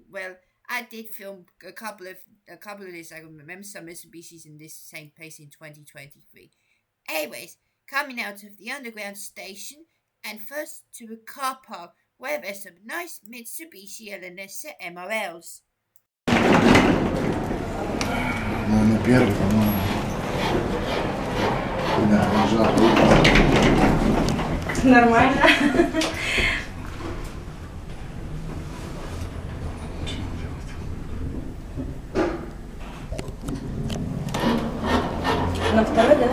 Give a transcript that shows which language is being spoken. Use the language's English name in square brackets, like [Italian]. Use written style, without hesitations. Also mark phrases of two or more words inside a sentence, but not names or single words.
[English] Well, I did film a couple of this. I remember some Mitsubishis in this same place in 2023. Anyways, coming out of the underground station and first to a car park where there's some nice Mitsubishi Elenessa MRLs. [Spanish] No me pierdo, no. [Russian] Нормально. На второй, да?